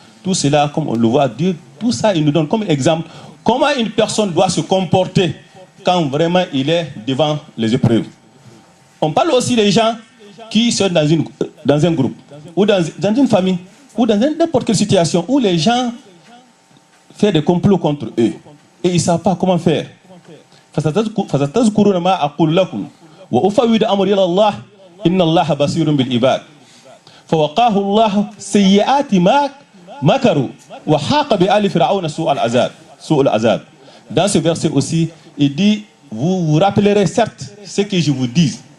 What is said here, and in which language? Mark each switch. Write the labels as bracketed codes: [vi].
[fr] Tout cela, comme on le voit, Dieu, tout ça, il nous donne comme exemple comment une personne doit se comporter quand vraiment il est devant les épreuves. On parle aussi des gens qui sont dans un groupe, ou dans une famille, ou dans n'importe quelle situation où les gens font des complots contre eux et ils ne savent pas comment faire. [ar] فستذكرون ما أقول لكم وأفوض أمري إلى الله إن الله بصير بالعباد فوقاه الله سيئات ما مكروا وحاق بآل فرعون سوء العذاب. [fr] Dans ce verset aussi, il dit vous vous rappellerez certes ce que je vous dis.